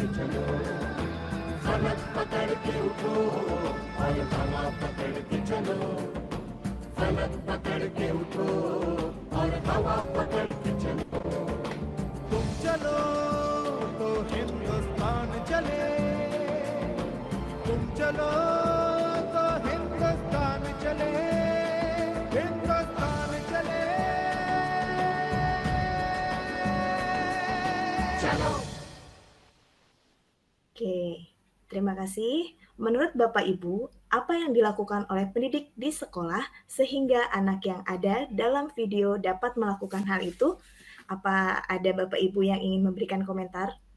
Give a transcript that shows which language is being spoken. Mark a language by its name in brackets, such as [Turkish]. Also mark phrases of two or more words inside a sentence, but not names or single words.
[Hindi] चलो फलक पकड़ के उठो और हवा पकड़ के चलो फलक पकड़ के उठो और हवा पकड़ के चलो तुम चलो तो हिंदुस्तान चले तुम चलो तो हिंदुस्तान चले हिंदुस्तान चले चलो [Indonesian] Oke, terima kasih. Menurut Bapak Ibu, apa yang dilakukan oleh pendidik di sekolah sehingga anak yang ada dalam video dapat melakukan hal itu? Apa ada Bapak Ibu yang ingin memberikan komentar?